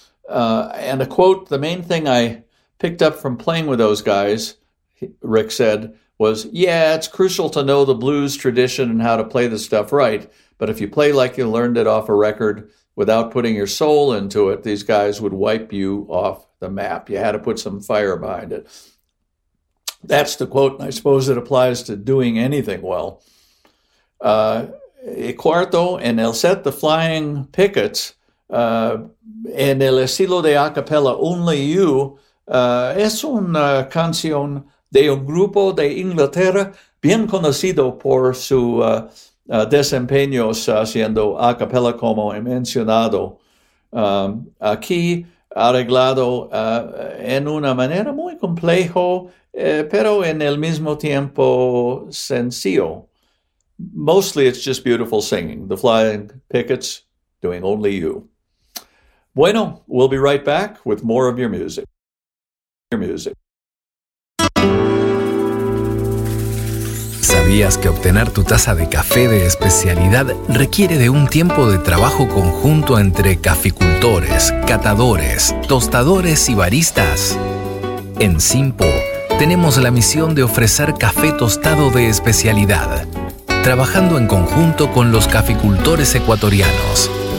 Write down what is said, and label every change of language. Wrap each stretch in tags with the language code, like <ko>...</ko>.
<en>And a quote, "The main thing I picked up from playing with those guys," Rick said, "was, yeah, it's crucial to know the blues tradition and how to play the stuff right. But if you play like you learned it off a record without putting your soul into it, these guys would wipe you off the map. You had to put some fire behind it." That's the quote, and I suppose it applies to doing anything well.</en> <es>El cuarto en el set, The Flying Pickets, en el estilo de a capella, Only You, es una canción de un grupo de Inglaterra bien conocido por su desempeño haciendo a capella, como he mencionado. Aquí, arreglado en una manera muy complejo, pero en el mismo tiempo sencillo.</es> <en>Mostly it's just beautiful singing. The Flying Pickets doing Only You.</en> <es>Bueno,</es> <en>we'll be right back with more of your music. Your music.</en> <es>¿Sabías que obtener tu taza de café de especialidad requiere de un tiempo de trabajo conjunto entre caficultores, catadores, tostadores y baristas? En Simpo tenemos la misión de ofrecer café tostado de especialidad, trabajando en conjunto con los caficultores ecuatorianos.</es>